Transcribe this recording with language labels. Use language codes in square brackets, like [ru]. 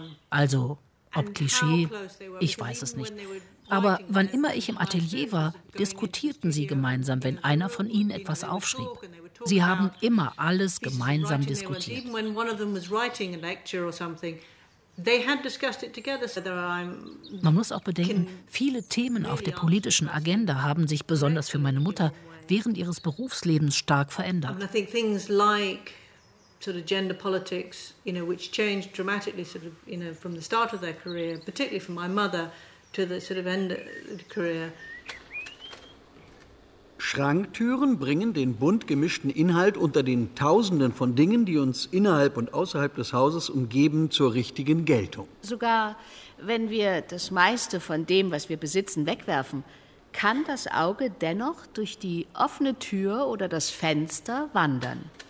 [de] Also, ob Klischee, ich weiß es nicht. Aber wann immer ich im Atelier war, diskutierten sie gemeinsam, wenn einer von ihnen etwas aufschrieb. Sie haben immer alles gemeinsam diskutiert. [en] Even when one of them was writing a lecture or something, they had discussed it together. [de] Man muss auch bedenken, viele Themen auf der politischen Agenda haben sich besonders für meine Mutter während ihres Berufslebens stark verändert. [en] I think things like sort of gender politics, you know, which changed dramatically, sort of, you know, from the start of their career, particularly from my mother, to the sort of end of the career. [de] Schranktüren bringen den bunt gemischten Inhalt unter den Tausenden von Dingen, die uns innerhalb und außerhalb des Hauses umgeben, zur richtigen Geltung. Sogar wenn wir das meiste von dem, was wir besitzen, wegwerfen, kann das Auge dennoch durch die offene Tür oder das Fenster wandern.